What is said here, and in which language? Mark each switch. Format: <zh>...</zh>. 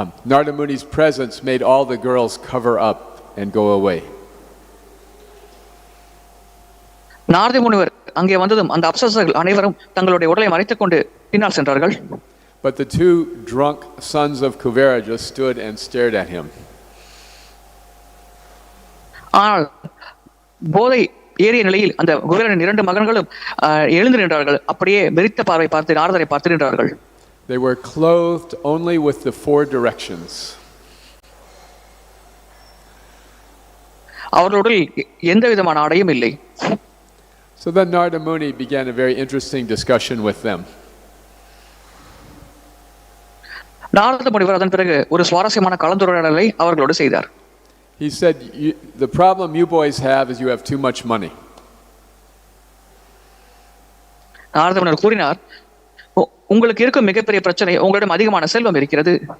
<en>Narada Muni's presence made all the girls cover up and go away.</en> <ta>Narada முனிவர் அங்கே வந்ததும் அந்த அப்சரசர்கள் அனைவரும் தங்களுடைய உடலை மறைத்துக் கொண்டு பின்னால் சென்றார்கள்.</ta> <en>But the two drunk sons of Kuvera just stood and stared at him.</en> <ta>ஆனால் போதை ஏறிய நிலையில் அந்த குபேரனின் இரண்டு மகன்களும் எழுந்து நின்றார்கள். அப்படியே வெறித்த பார்வை பார்த்து நாரதரை பார்த்து நின்றார்கள்.</ta> <en>They were clothed only with the four directions.</en> <ta>அவர்களுடைய எந்த விதமான ஆடையும் இல்லை.</ta> <en>So then Narada Muni began a very interesting discussion with them.</en> <ta>Narada முனிவர் அதன் பிறகு ஒரு சுவாரஸ்யமான கலந்துரையாடலை அவர்களோடு செய்தார்.</ta> <en>He said, the problem you boys have is you have too much money.</en> <ta>Narada முனிவர் கூறினார், உங்களுக்கு இருக்கும் மிகப்பெரிய பிரச்சனை உங்களிடம் அதிகமான செல்வம் இருக்கிறது.</ta>